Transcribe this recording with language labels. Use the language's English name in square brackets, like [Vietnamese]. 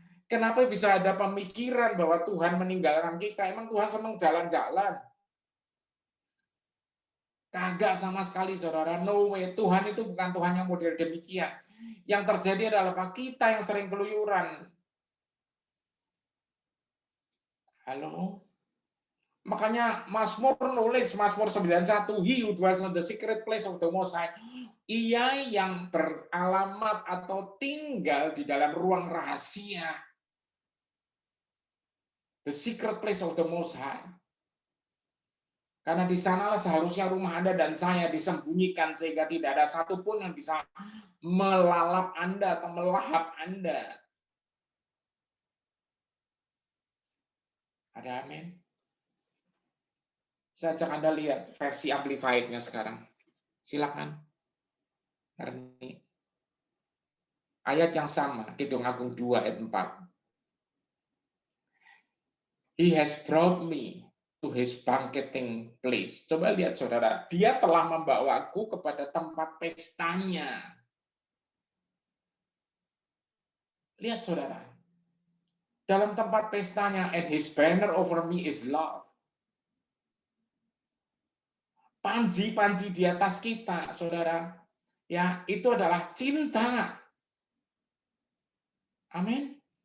[Indonesian] Kenapa bisa ada pemikiran bahwa Tuhan meninggalkan kita? Emang Tuhan senang jalan-jalan? Kagak sama sekali, saudara. [English] No way. [Indonesian] Tuhan itu bukan Tuhan yang model demikian. Yang terjadi adalah kita yang sering keluyuran. Halo? Makanya Mazmur nulis, Mazmur 91, He who dwells in the secret place of the Most High. Ia yang beralamat atau tinggal di dalam ruang rahasia. [English] The secret place of the Most High. [Indonesian] Karena di sanalah seharusnya rumah Anda dan saya disembunyikan sehingga tidak ada satupun yang bisa melalap Anda atau melahap Anda. Ada amin? Saya ajak Anda lihat versi amplified-nya sekarang. Silakan. Ayat yang sama, Kidung Agung 2 ayat 4. [English] He has brought me to his banqueting place. [Indonesian] Coba lihat, saudara. Dia telah membawaku kepada tempat pestanya. Lihat, saudara. Dalam tempat pestanya, [English] and his banner over me is love. [Indonesian] Panji-panji di atas kita, saudara, ya, itu adalah cinta. Amin.